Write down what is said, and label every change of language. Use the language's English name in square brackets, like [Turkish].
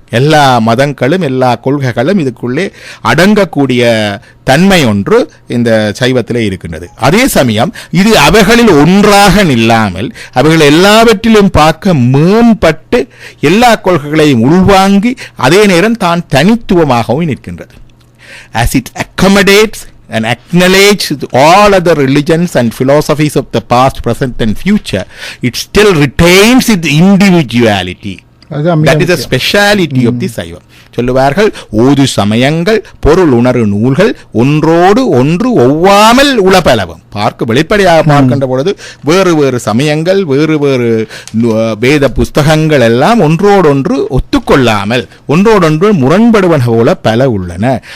[Tamil] எல்லா மதங்களும் எல்லா கொள்கைகளும் இதுக்குள்ளே அடங்கக்கூடிய தன்மை ஒன்று இந்த சைவத்திலே இருக்கின்றது. அதே சமயம் இது அவைகளில் ஒன்றாக நில்லாமல் அவைகள் எல்லாவற்றிலும் பார்க்க மேம்பட்டு எல்லா கொள்கைகளையும் உள்வாங்கி அதே நேரம் தான் தனித்துவமாகவும் நிற்கின்றது. [English] As it accommodates and acknowledges all other religions and philosophies of the past, present and future, it still retains its individuality. That is a speciality of the Saiva. [Tamil] சொல்லுவார்கள், ஓது சமயங்கள் பொருள் உணர்வு நூல்கள் ஒன்றோடு ஒன்று ஒவ்வாமல் உளப்பலவும். பார்க்க வெளிப்படையாக பார்க்கின்ற பொழுது வேறு வேறு சமயங்கள், வேறு வேறு வேத புஸ்தகங்கள் எல்லாம் ஒன்றோடொன்று ஒத்துக்கொள்ளாமல் ஒன்றோடொன்று முரண்படுவன போல பல உள்ளன.